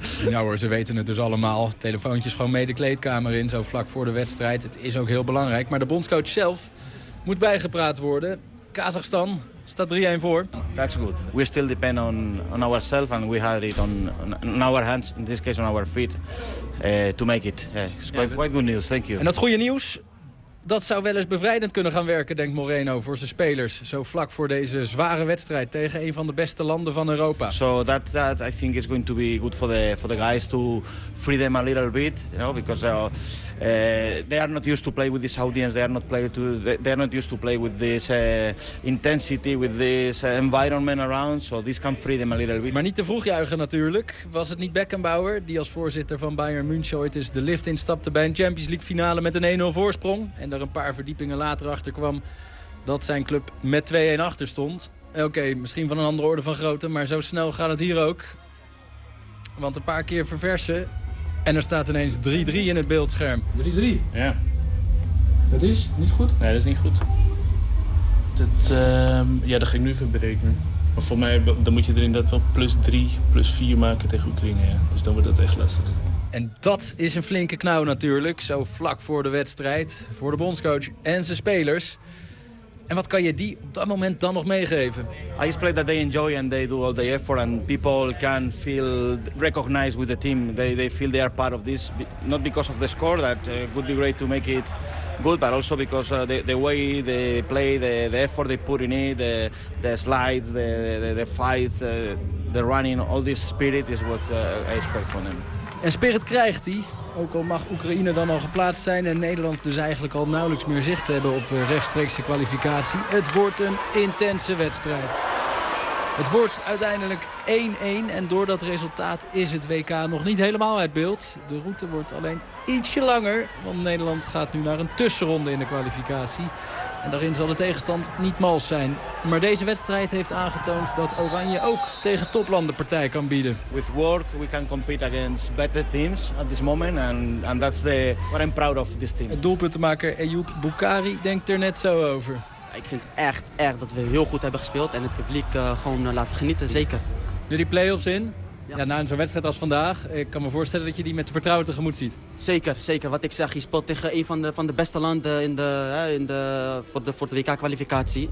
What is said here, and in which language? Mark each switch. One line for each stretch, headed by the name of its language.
Dutch: Ja hoor, ze weten het dus allemaal. Telefoontjes gewoon mee de kleedkamer in, zo vlak voor de wedstrijd. Het is ook heel belangrijk. Maar de bondscoach zelf moet bijgepraat worden. Kazachstan staat 3-1 voor.
English: That's good. We still depend on ourselves and we have it on our hands, in this case on our feet. To make it. Quite good news, thank you.
Dutch: En dat goede nieuws, dat zou wel eens bevrijdend kunnen gaan werken, denkt Moreno, voor zijn spelers. Zo vlak voor deze zware wedstrijd tegen een van de beste landen van Europa.
English: So that I think is going to be good for the guys to free them a little bit, you know, because they are not used to play with this audience, they are not used to play with this intensity, with this environment around, so this can free them a little bit.
Dutch: Maar niet te vroeg juichen natuurlijk. Was het niet Beckenbauer, die als voorzitter van Bayern München ooit eens de lift instapte bij een Champions League finale met een 1-0 voorsprong en er een paar verdiepingen later achter kwam dat zijn club met 2-1 achter stond? Oké, misschien van een andere orde van grootte, maar zo snel gaat het hier ook. Want een paar keer verversen en er staat ineens 3-3 in het beeldscherm. 3-3? Ja. Dat is niet goed? Nee, dat is niet goed. Dat ga ik nu even berekenen. Maar voor mij dan moet je er inderdaad wel plus 3, plus 4 maken tegen Oekraïne. Ja. Dus dan wordt dat echt lastig. En dat is een flinke knauw natuurlijk. Zo vlak voor de wedstrijd, voor de bondscoach en zijn spelers. En wat kan je die op dat moment dan nog meegeven?
English: I just play that they enjoy and they do all the effort and people can feel recognized with the team. They feel they are part of this, not because of the score that would be great to make it good, but also because the way they play, the effort they put in it, the slides, the fight, the running, all this spirit is what I expect from them.
Dutch: En spirit krijgt hij. Ook al mag Oekraïne dan al geplaatst zijn en Nederland dus eigenlijk al nauwelijks meer zicht hebben op rechtstreekse kwalificatie. Het wordt een intense wedstrijd. Het wordt uiteindelijk 1-1 en door dat resultaat is het WK nog niet helemaal uit beeld. De route wordt alleen ietsje langer, want Nederland gaat nu naar een tussenronde in de kwalificatie. En daarin zal de tegenstand niet mals zijn. Maar deze wedstrijd heeft aangetoond dat Oranje ook tegen toplanden partij kan bieden.
English: With work we can compete against better teams at this moment and that's the what I'm proud of this team.
Dutch: Het doelpuntenmaker Eyoub Boukari denkt er net zo over. Ik vind echt erg dat we heel goed hebben gespeeld en het publiek gewoon laten genieten, zeker. Nu die play-offs in. Ja. Ja, na zo'n wedstrijd als vandaag, ik kan me voorstellen dat je die met vertrouwen tegemoet ziet. Zeker, zeker. Wat ik zeg, je speelt tegen een van de beste landen voor de WK-kwalificatie.